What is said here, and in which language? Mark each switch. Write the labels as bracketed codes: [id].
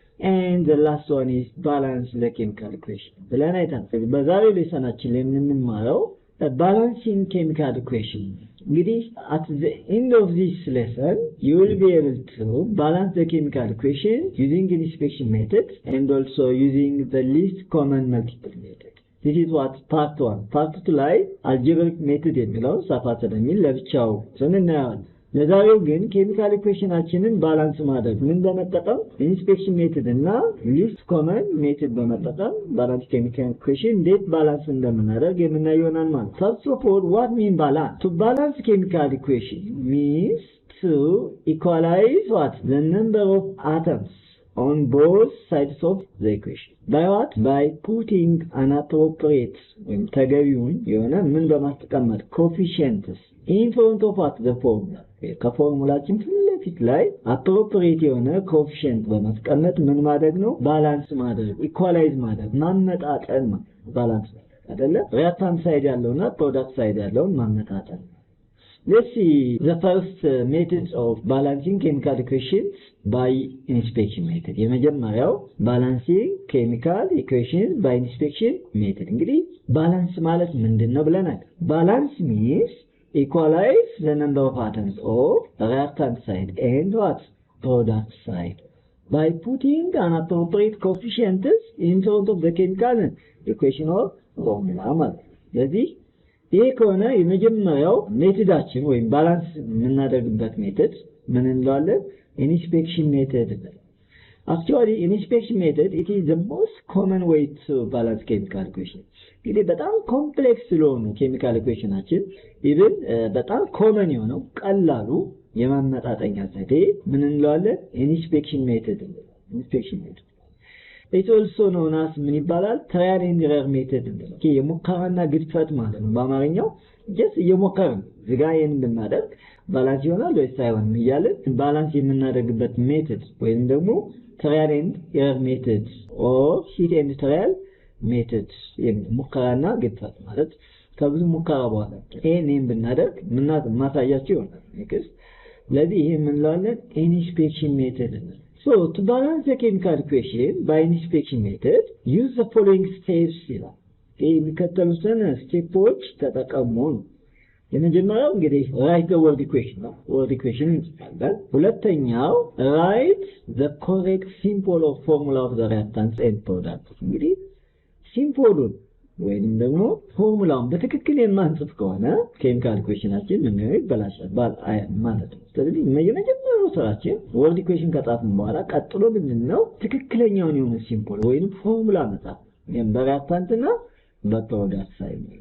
[en] And the last one is balance the chemical equation. A balancing chemical equation. At the end of this lesson, you will be able to balance the chemical equation using inspection method and also using the least common multiple method. This is what part 1. [am] Part 2 ላይ algebraic method የሚለው ሰፋ ስለሚል ለብቻው እናያለን። ለዛሬው ግን ኬሚካል ኢኩዌሽናችንን ባላንስ ማድረግ ምን በመጠቀም ኢንስፔክሽን ሜተድ እና ሊስት ኮመን ሜተድ በመጠቀም ባላንስ ኬሚካል ኢኩዌሽን እንዴት ባላንስ እንደምናደርግ የምናየው ይሆናል ማለት ነው። [en] First of all, what mean balance? To balance chemical equation means to equalize what? The number of atoms on both sides of the equation. By what? By putting an appropriate [am] ተገቢውን የሆነ ምን በማስቀመጥ [en] coefficients in front of what? The formula. [am] ከፎርሙላችን ፊት ለፊት ላይ appropriate የሆነ coefficient በማስቀመጥ ምን ማድረግ ነው? ባላንስ ማድረግ፣ ኢኳላይዝ ማድረግ፣ ማመጣጠን ነው። ባላንስ አይደለ? reactant side ያለውና product side ያለውን ማመጣጠን። [en] Let's see the first method of balancing chemical equations by inspection method. የመጀመሪያው balancing chemical equations by inspection method. [am] እንግዲህ balance ማለት ምንድነው ብለናል? [en] Balance means equalize the number of atoms of reactant side and what? Product side by putting an appropriate coefficient in front of the chemical equation or formula [am] ማለት ነው። ስለዚህ ይሄ ከሆነ የመጀመሪያው ሜተዳችን ወይም ባላንስ የምናደርግበት ሜተድ ምን እንለዋለን? [en] inspection method. Actually, inspection method, it is the most common way to balance chemical equation. [am] እንግዲህ በጣም ኮምፕሌክስ ስለሆኑ ኬሚካል ኢኩዌሽናችን ኢቭን በጣም ኮመን የሆነው ቀላሉ የማመጣጠኛ ዘዴ ምን እንለዋለን? [en] inspection method. inspection method. It's also known as [am] ምን ይባላል? [en] trial and error method. [am] የሙከራና ግድፈት ማለት ነው። በአማርኛው just እየሞከርን ዝጋ ይሄን ብናደርግ ባላንስ ይሆናል ወይስ አይሆንም እያልን ባላንስ የምናደርግበት ሜተድ ወይም ደግሞ [en] trial and error method or hit and trial method [am] ሙከራና ግድፈት ማለት ከብዙ ሙከራ በኋላ ይሄን ብናደርግ ማሳያችሁ ይሆናል። ስለዚህ ይሄ ምን እንለዋለን? [en] inspection method. So, to balance the chemical equation by inspection method, use the following steps [am] ይላል። የሚከተሉትን ስቴፖች ተጠቀሙ። የመጀመሪያው እንግዲህ [en] write the word equation [am] ነው። word equation እንጽፋለን። ሁለተኛው [en] write the correct symbol of formula of the reactants and products. [am] እንግዲህ ሲምቦሉን ወይም ደግሞ ፎርሙላውን በትክክል የማንጽፍ ከሆነ ኬሚካል ኢኩዌሽናችን ምን ይበላሻል ማለት ነው። ስለዚህ የመጀመሪያው ስራችን ወርድ ኢኩዌሽን ከጻፍን በኋላ ቀጥሎ ምንድነው? ትክክለኛውን የሆነ ሲምቦል ወይም ፎርሙላ መጻፍ። የምበራታንትና በፕሮዳክት ሳይድ